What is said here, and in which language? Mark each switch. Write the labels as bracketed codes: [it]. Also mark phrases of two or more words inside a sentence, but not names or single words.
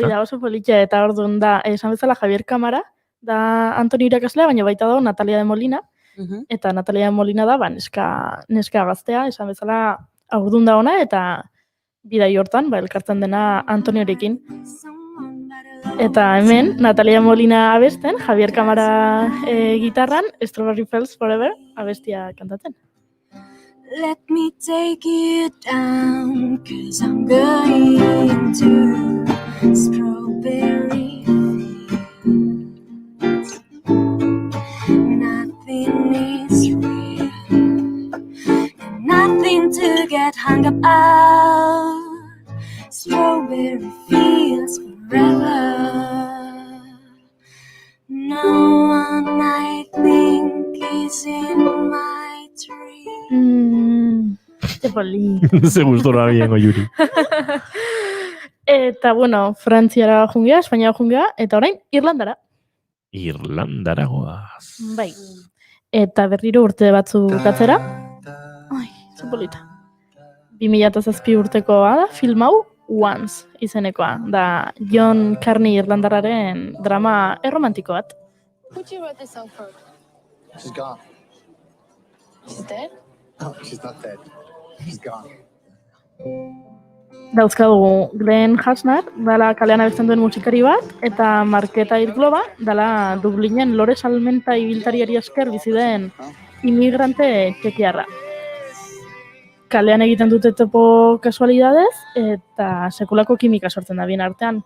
[eu] Hoi da, oso politxe, eta orduan da, esan bezala Javier Kamara, da Antonio irakaslea, baina baita da Natalia de Molina, eta Natalia de Molina da, neska gaztea, esan bezala aurdun da ona, eta bidai hortan, elkartzen dena Antoniorekin. Eta hemen, Natalia Molina abesten, Javier Kamara gitarran, Strawberry Fields Forever abestia kantatzen. [en] Let me take you down, 'cause I'm going to strawberry fields. Nothing is real, and nothing to get hung up on. Strawberry fields forever. No one I think is in my dream. [es] Qué poli. [eu] Ze gustora bien, Yuri. Eta, bueno, Frantziara jungea, Espainiara jungea, eta orain Irlandara. Irlandara goaz. Bai. Eta berriro urte batzuk atzera. Ai, ze polita. 2007 urtekoa da, film hau, Once izenekoa. Da, John Carney Irlandarraren drama erromantiko bat. [en] Who'd you write this song for? She's gone. She's dead? No, she's not dead. She's gone. [eu] Dauzkadugu Glenn Hansard, dala kalean abesten duen musikari bat, eta Marketa Irgloba, dala Dublinen lore salmenta ibiltariari esker bizi den imigrante txekiarra. Kalean egiten dute topo kasualidadez, eta sekulako kimika sortzen da bien artean.